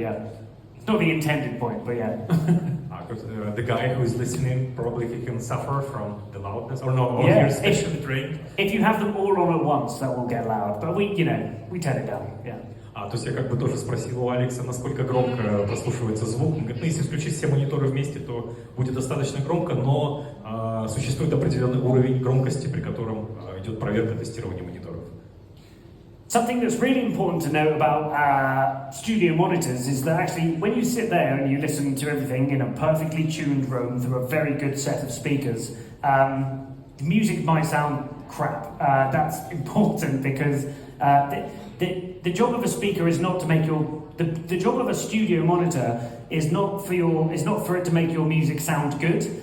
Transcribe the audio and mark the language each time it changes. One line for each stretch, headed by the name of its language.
English: Yeah, it's not the intended point, but yeah. The guy who is listening probably he can suffer from the loudness, or no, or hear specially trained. If you have them all on at once, that will get loud. But we turn it down. Yeah.
Russian: То есть я как бы тоже спросил у Алекса, насколько громко прослушивается звук. Он говорит, если включить все мониторы вместе, то будет достаточно громко, но существует определенный уровень громкости, при котором идет проверка тестирования мониторов.
English: Something that's really important to know about studio monitors is that actually when you sit there and you listen to everything in a perfectly tuned room through a very good set of speakers, the music might sound crap. That's important because the job of a speaker is not to make the job of a studio monitor is not for it to make your music sound good.